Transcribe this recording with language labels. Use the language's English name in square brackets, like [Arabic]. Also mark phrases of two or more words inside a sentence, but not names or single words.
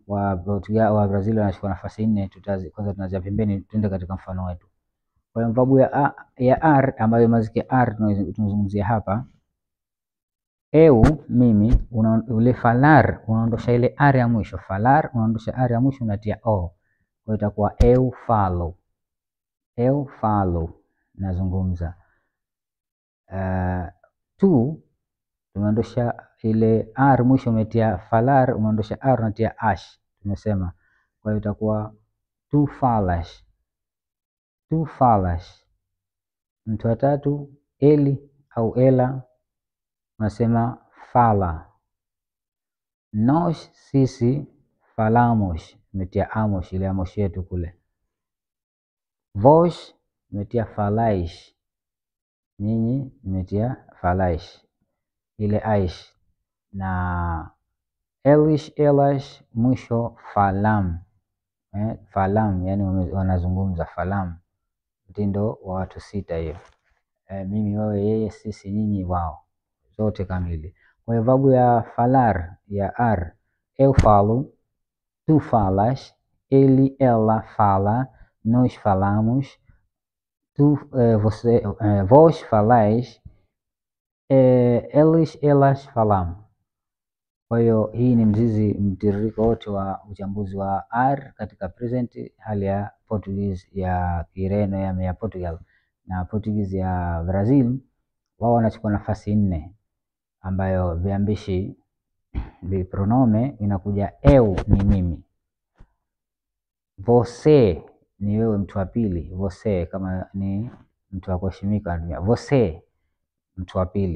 [Swahili] Wa Portugal, wa Brazil wanachukua nafasi 4. Kwanza tunaanza pembeni, tuende katika mfano wetu. Kwa hiyo verb ya r ambayo mazike r tunazungumzia hapa, eu mimi, ule falar unaondosha ile r ya mwisho, falar unaondosha r ya mwisho unatia o. Kwa hiyo itakuwa [Portuguese] eu falo, eu falo [Swahili] nazungumza. Tu tumeondosha ile r mwisho, umetia falar, umeondosha r unatia ash, tumesema. Kwa hiyo itakuwa [Portuguese] tu falas, tu falas. [Swahili] Mtu wa tatu eli au ela unasema fala. Nós sisi falamos, umetia amos, ile amos yetu kule. Vós umetia falais, nyinyi umetia falais, ile aish. Na [Portuguese] elish, elas [Swahili] mwisho falam, falam yani wanazungumza falam, mtindo wa watu 6 hiyo. Mimi, wewe, yeye, sisi, nyinyi, wao, zote kamili. Kwa hiyo verb ya falar ya r, [Portuguese] eu falo, tu falas, ele, ela fala, nós falamos, vós falais, eles, elas falam. [Swahili] Kwa hiyo hii ni mtiririko wote wa uchambuzi wa r katika present, hali ya Portuguese ya Kireno ya Portugal na Portuguese ya Brazil. Wao wanachukua nafasi 4, ambayo viambishi pronome inakuja eu ni mimi, você ni wewe, mtu wa pili, você kama ni mtu wa kuheshimika anatumia você, mtu wa pili.